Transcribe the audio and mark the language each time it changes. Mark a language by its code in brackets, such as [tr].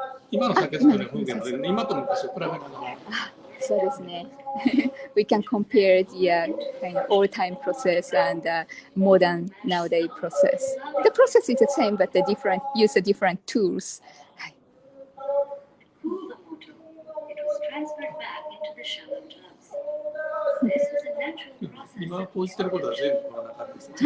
[ja] 今の酒造りの風景の今と昔を比べながらそうですね。 [en] We can compare the kind of old-time process and modern nowadays process. The process is the same, but the different use the different tools. [ja] はい。 [en] Cool the water. It was transferred back into the shallow tubs. This was a natural process. [ja] 今こう言ってることは全部この中で説